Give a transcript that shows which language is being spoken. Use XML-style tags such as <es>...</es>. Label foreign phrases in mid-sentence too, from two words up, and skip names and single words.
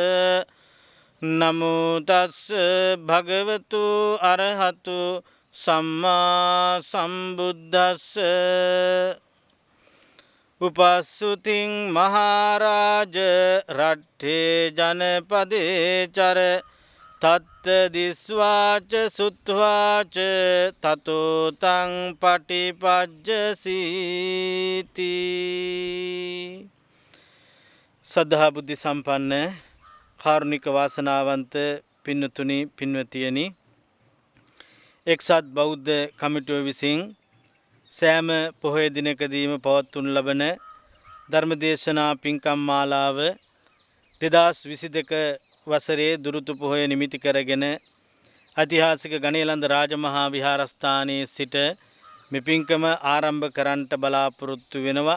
<pi>නමෝ තස්ස භගවතු අරහතු සම්මා සම්බුද්දස්ස උපස්සුතින් මහරජ රට්ඨේ ජනපදේ චර තත්ත දිස්වාච සුත්වාච තතෝ තං පටිපජ්ජසීති.</pi> <si>සද්ධා බුද්ධ සම්පන්න කාරුණික වාසනාවන්ත පින්නතුනි පින්වතියනි, එක්සත් බෞද්ධ කමිටුව විසින් සෑම පොහොය දිනකදීම පවත්වනු ලබන ධර්මදේශනා පින්කම් මාලාව 2022 වසරේ දුරුතු පොහොය නිමිති කරගෙන ඓතිහාසික ගණේලන්ද රාජමහා විහාරස්ථානයේ සිට මේ පින්කම ආරම්භ කරන්නට බලාපොරොත්තු වෙනවා.</si>